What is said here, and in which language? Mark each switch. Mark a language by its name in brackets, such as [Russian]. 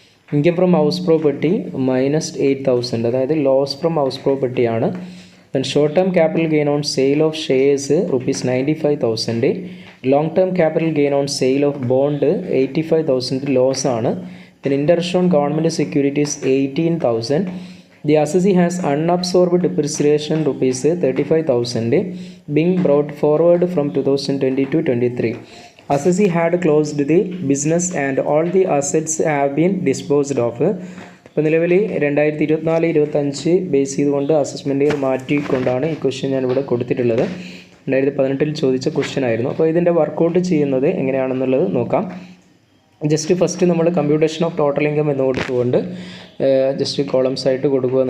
[English] Income from house property -8,000, അതായത് loss from house property ആണ്. Then short term capital gain on sale of shares ₹95,000. Long term capital gain on sale of bond 85,000 loss ആണ്. Then interest on government securities 18,000. The assessee has unabsorbed depreciation ₹35,000 being brought forward from 2022-23. Assessee had closed the business and all the assets have been disposed of. [Malayalam] ഇപ്പോൾ നിലവിൽ 2024-25 base ചെയ്തുകൊണ്ട് assessment year മാറ്റിക്കൊണ്ടാണ് ഈ question ഞാനിവിടെ കൊടുത്തിട്ടുള്ളത്. 2018 ചോദിച്ച question ആയിരുന്നു. അപ്പോൾ ഇതിൻ്റെ വർക്കൗട്ട് ചെയ്യുന്നത് എങ്ങനെയാണെന്നുള്ളത് നോക്കാം. ജസ്റ്റ് ഫസ്റ്റ് നമ്മൾ കമ്പ്യൂട്ടേഷൻ ഓഫ് ടോട്ടൽ ഇൻകം എന്ന് കൊടുത്തുകൊണ്ട് ജസ്റ്റ് കോളംസ് ആയിട്ട് കൊടുക്കുക.